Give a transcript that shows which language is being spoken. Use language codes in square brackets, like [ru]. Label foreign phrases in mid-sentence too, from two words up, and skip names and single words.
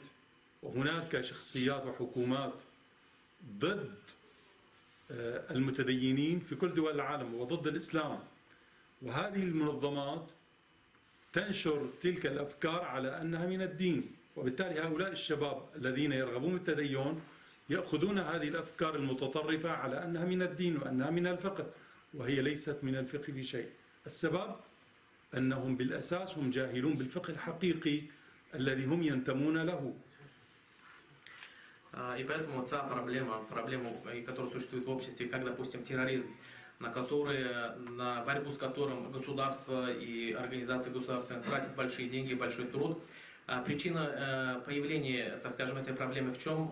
[ar] وهناك شخصيات وحكومات ضد المتدينين في كل دول العالم وضد الإسلام، وهذه المنظمات تنشر تلك الأفكار على أنها من الدين، وبالتالي هؤلاء الشباب الذين يرغبون بالتدين يأخذون هذه الأفكار المتطرفة على أنها من الدين وأنها من الفقه، وهي ليست من الفقه بشيء. السبب أنهم بالأساس هم جاهلون بالفقه الحقيقي الذي هم ينتمون له. [ru] И поэтому та проблема, которая существует в обществе, как, допустим, терроризм, на борьбу с которым государство и организации государственные тратят большие деньги и большой труд, причина появления, так скажем, этой проблемы в чем?